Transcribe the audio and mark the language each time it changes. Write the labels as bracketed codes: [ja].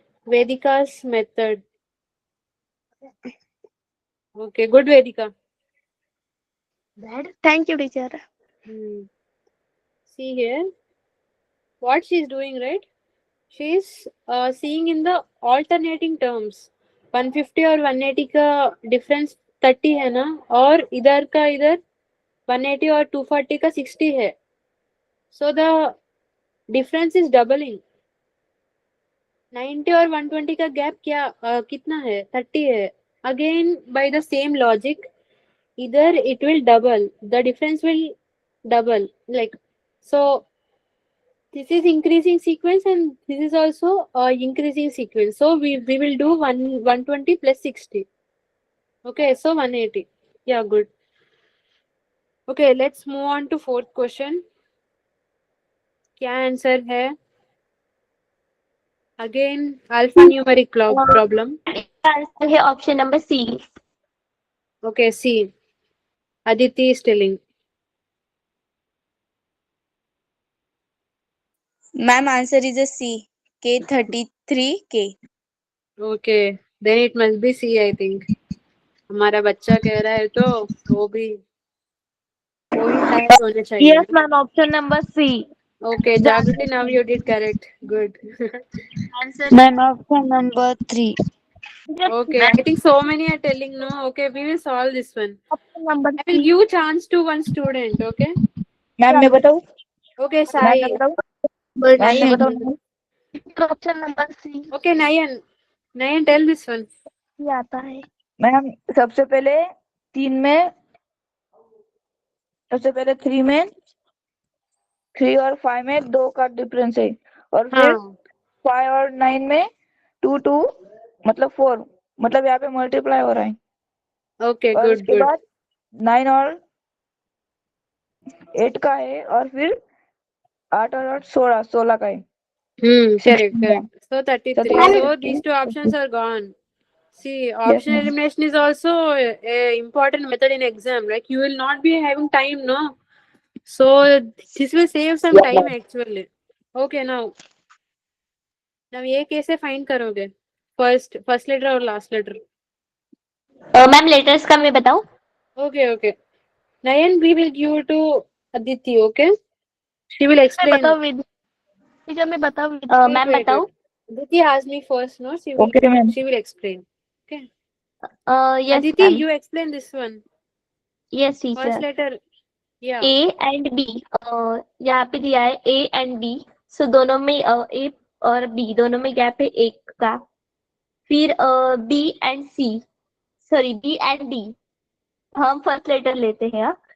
[en] Vedika's method. Okay, good Vedika. Thank you teacher. See here what she is doing, right? She is seeing in the alternating terms. [hi] 150 और 180 का difference 30 है ना, और इधर का इधर 180 और 240 का 60 है. [en] So the difference is doubling. [hi] 90 और 120 का गैप क्या कितना है? 30 है. [en] Again by the same logic, either it will double, the difference will double, like so. This is increasing sequence and this is also increasing sequence. So we will do 120 plus 60. Okay, so 180. Yeah, good. Okay, let's move on to fourth question. [hi] क्या answer है? [en] Again alphanumeric problem. Answer है option number C. Okay, C. Aditi is telling. Ma'am answer is C, K33K। Okay, then it must be C, I think. [hi] हमारा बच्चा कह रहा है तो वो भी शायद होने चाहिए. [en] Yes ma'am, option number C. Okay, Jagriti, now you did correct. Good. Ma'am option number 3। Okay, I think so many are telling no. Okay, we will solve this one. Option number I will give chance to one student. Okay. [hi] Ma'am मैं बताऊँ? [en] Okay, ma'am Sai. [hi] मैं बताऊँ? Ma'am मैं बताऊँ? [en] Option number C Okay, Nayan, tell this one. [hi] ये आता है। Ma'am सबसे पहले 3 में, सबसे पहले 3 में 3 और 5 में 2 का डिफरेंस है और फिर 5 और 9 में 2 मतलब 4, मतलब यहाँ पे मल्टीप्लाई हो रहा है। [en] Okay, [hi] और [en] good, [hi] उसके [en] good. [hi] बाद 9 और 8 का है और फिर 8 और 8 16 का है। [en] Correct. So 33. So 33. these two options are gone. See, option ma'am. elimination is also a important method in exam. Like you will not be having time, no? So this will save some time actually. Okay, now [hi] ये कैसे find करोगे? [en] First letter और last letter? [hi] Ma'am letters का मैं बताऊं? [en] Okay. Nayan, we will give to Aditi, okay? She will explain. [hi] Teacher मैं बताऊं? Ma'am बताऊं? [en] Aditi asked me first, no? Okay, ma'am. She will explain. Okay. Yes Aditi, you explain this one. Yes first letter या [hi] A and B, यहाँ पे दिया है A and B, सो दोनों में ए और बी दोनों में गैप है एक का। फिर B and C, sorry B and D, हम फर्स्ट लेटर लेते हैं।